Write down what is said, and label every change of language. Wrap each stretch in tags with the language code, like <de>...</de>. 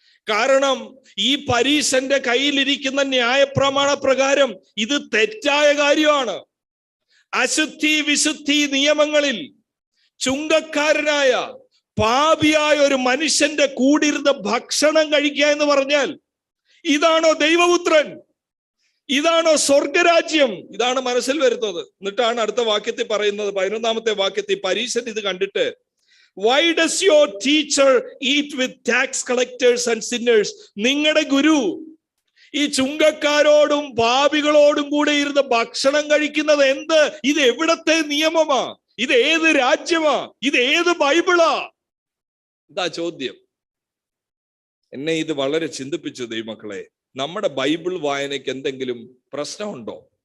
<ml>കാരണം ഈ പരീശന്റെ കയ്യിലിരിക്കുന്ന ന്യായപ്രമാണ പ്രകാരം ഇത് തെറ്റായ കാര്യമാണ്. അശുദ്ധി വിശുദ്ധി നിയമങ്ങളിൽ ചുങ്കക്കാരനായ പാപിയായ ഒരു മനുഷ്യന്റെ കൂടിയിരുന്ന് ഭക്ഷണം കഴിക്കുക എന്ന് പറഞ്ഞാൽ ഇതാണോ ദൈവപുത്രൻ? ഇതാണോ സ്വർഗരാജ്യം? ഇതാണ് മനസ്സിൽ വരുന്നത്. എന്നിട്ടാണ് അടുത്ത വാക്യത്തിൽ പറയുന്നത്, 11-ാമത്തെ വാക്യത്തിൽ, പരീശൻ ഇത് കണ്ടിട്ട്,</ml> <en>why does your teacher eat with tax collectors and sinners?</en> <ml>നിങ്ങളുടെ ഗുരു ഈ ചുങ്കക്കാരോടും പാപികളോടും കൂടെ ഇരുന്ന് ഭക്ഷണം കഴിക്കുന്നത് എന്ത്? ഇത് എവിടത്തെ നിയമമാ? ഇത് ഏത് രാജ്യമാ? ഇത് ഏത് ബൈബിളാ? ഇതാ ചോദ്യം. എന്നെ ഇത് വളരെ ചിന്തിപ്പിച്ചു ദൈവമക്കളെ. നമ്മുടെ ബൈബിൾ വായനയ്ക്ക് എന്തെങ്കിലും പ്രശ്നമുണ്ടോ?</ml>